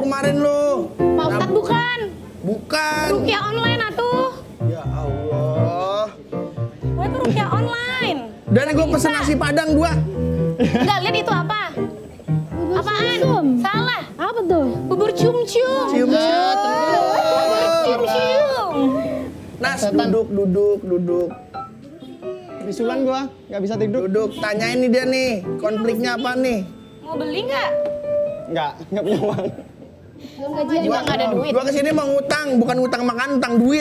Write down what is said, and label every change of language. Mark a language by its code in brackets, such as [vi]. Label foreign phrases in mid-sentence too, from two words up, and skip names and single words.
[id] lu kemarin lu? Pak Ustadz bukan. Bukan. Rukiah online atuh. Ya Allah. Gue tuh rukiah online. Dan gue pesen nasi padang 2. Enggak, lihat itu apa? Apaan? Salah. Apa tuh? Bubur cum-cum. Cium. Cum-cum. Nas, duduk. Bisulan gua, gak bisa tidur. Duduk, tanyain nih dia nih, konfliknya apa nih? Mau beli nggak? Nggak punya uang. Belum gajian. Juga nggak ada duit. Gua kesini mau ngutang, bukan ngutang makan, utang duit.